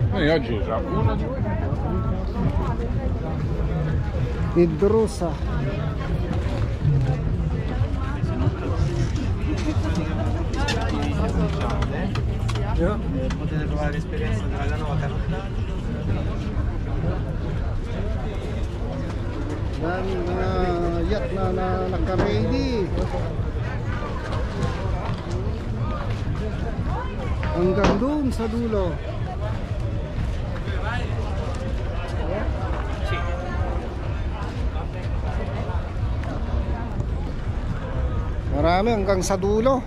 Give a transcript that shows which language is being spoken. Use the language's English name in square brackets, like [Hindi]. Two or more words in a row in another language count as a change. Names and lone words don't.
[Italian] oggi c'è una di voi. Idrusa. Potete provare l'esperienza della canota. [Filipino] Yan, yacht na naka-ready. Hanggang doon sa dulo. Marami hanggang sa dulo.